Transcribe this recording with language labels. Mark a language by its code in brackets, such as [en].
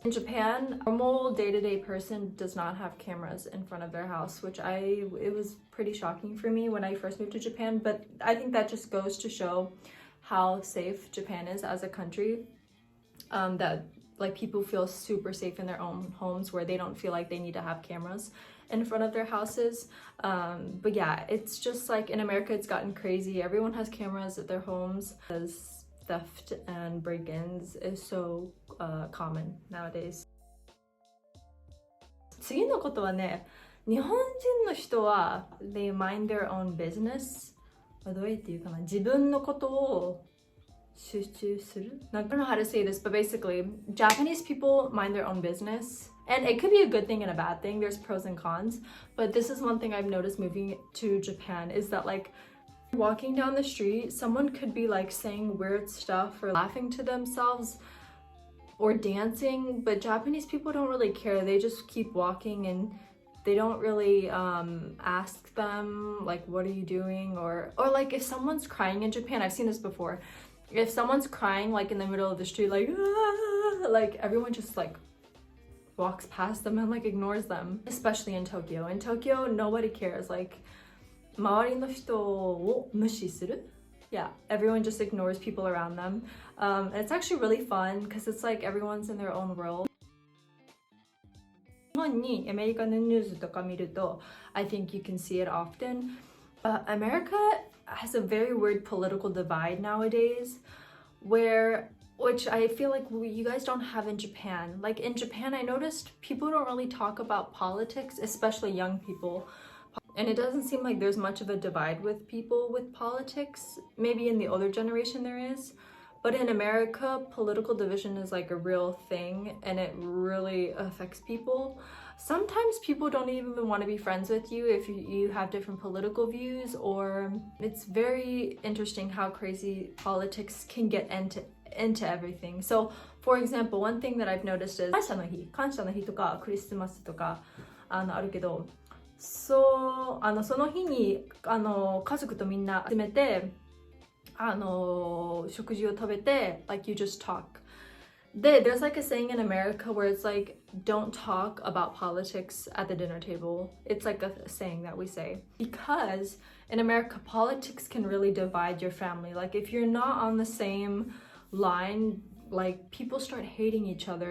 [en] In Japan, a normal day-to-day person does not have cameras in front of their house, which it was pretty shocking for me when I first moved to Japan, but I think that just goes to show how safe Japan is as a country, that like people feel super safe in their own homes where they don't feel like they need to have cameras in front of their houses. But yeah, it's just like in America, it's gotten crazy. Everyone has cameras at their homes because theft and break-ins is so common nowadays. [ja] 次のことはね、日本人の人は [en] they mind their own business. [ja] どうやって言うかな、自分のことを集中する? [en] I don't know how to say this, but basically, Japanese people mind their own business. And it could be a good thing and a bad thing. There's pros and cons. But this is one thing I've noticed moving to Japan is that, like, walking down the street, someone could be like saying weird stuff or laughing to themselves or dancing, but Japanese people don't really care. They just keep walking and they don't really ask them like, what are you doing? Or like if someone's crying in Japan, I've seen this before. If someone's crying like in the middle of the street, like, ah, like everyone just like walks past them and like ignores them, especially in Tokyo. In Tokyo, nobody cares. [ja] Like, 周りの人を無視する? [en] Yeah, everyone just ignores people around them. And it's actually really fun because it's like everyone's in their own world. [ja] 日本にアメリカのニュースとか見ると [en] I think you can see it often. America has a very weird political divide nowadays, which I feel like you guys don't have in Japan. Like in Japan, I noticed people don't really talk about politics, especially young people. And it doesn't seem like there's much of a divide with people with politics. Maybe in the older generation there is. But in America, political division is like a real thing and it really affects people. Sometimes people don't even want to be friends with you if you have different political views, or it's very interesting how crazy politics can get into everything. So, for example, one thing that I've noticed is [ja] 感謝の日とかクリスマスとかあるけど、その日に家族とみんな集めて食事を食べて [en] like you just talk. There's like a saying in America where it's like, don't talk about politics at the dinner table. It's like a saying that we say. Because in America, politics can really divide your family. Like if you're not on the same line, like people start hating each other.